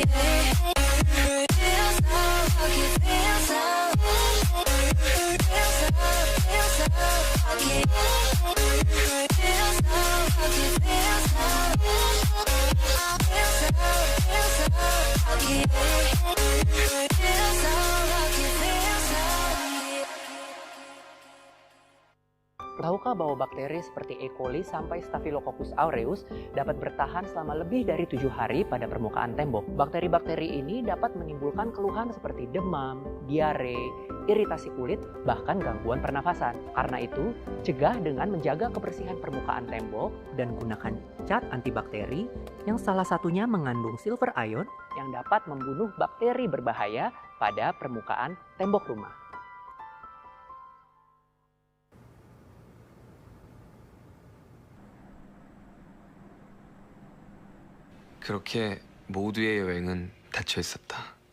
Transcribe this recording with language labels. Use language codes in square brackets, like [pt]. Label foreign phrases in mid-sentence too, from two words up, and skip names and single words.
[en] Feel so lucky, feel so lucky. Feel so lucky, feel so lucky. Feel so lucky, feel so lucky. [id] Tahukah bahwa bakteri seperti E. coli sampai Staphylococcus aureus dapat bertahan selama lebih dari 7 hari pada permukaan tembok? Bakteri-bakteri ini dapat menimbulkan keluhan seperti demam, diare, iritasi kulit, bahkan gangguan pernafasan. Karena itu, cegah dengan menjaga kebersihan permukaan tembok dan gunakan cat antibakteri yang salah satunya mengandung [en] silver ion [id] yang dapat membunuh bakteri berbahaya pada permukaan tembok rumah. [ko] 그렇게 모두의 여행은 닫혀 있었다.